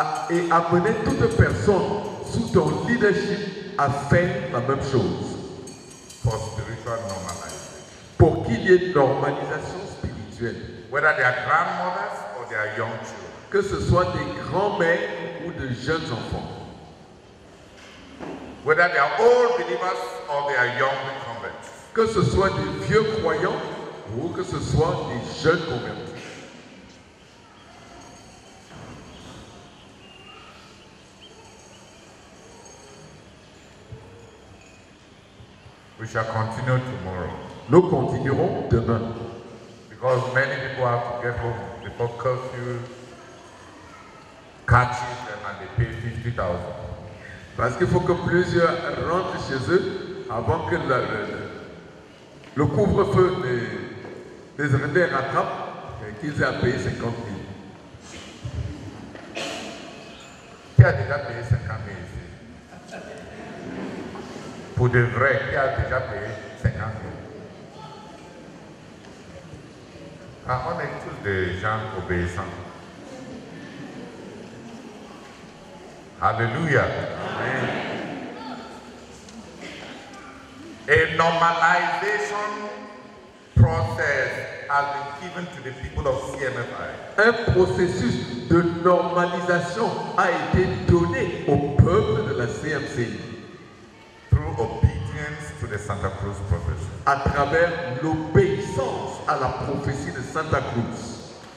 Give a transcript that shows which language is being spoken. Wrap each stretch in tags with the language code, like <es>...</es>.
<fr>Et amener toute personne sous ton leadership à faire la même chose.</fr> <en>For spiritual normalization.</en> <fr>Pour qu'il y ait une normalisation spirituelle.</fr> <en>Whether they are grandmothers or they are young children.</en> <fr>Que ce soit des grands-mères ou de jeunes enfants.</fr> <en>Whether they are old believers or they are young converts.</en> <fr>Que ce soit des vieux croyants ou que ce soit des jeunes convertis.</fr> <en>We shall continue tomorrow.</en> <fr>Nous continuerons demain.</fr> <en>Because many people have to get home before curfew catches them and they pay 50,000.</en> <fr>Parce qu'il faut que plusieurs rentrent chez eux avant que le couvre-feu les rattrape et qu'ils aient à payer 50 000. Qui a déjà payé 50 000 ici? Pour de vrai, qui a déjà payé 50 000? Ah, on est tous des gens obéissants. Hallelujah. Amen.</fr> <en>A normalization process has been given to the people of CMFI.</en> <fr>Un processus de normalisation a été donné au peuple de la CMCI.</fr> <en>Through obedience to the Santa Cruz prophecy.</en> <fr>À travers l'obéissance à la prophétie de Santa Cruz.</fr>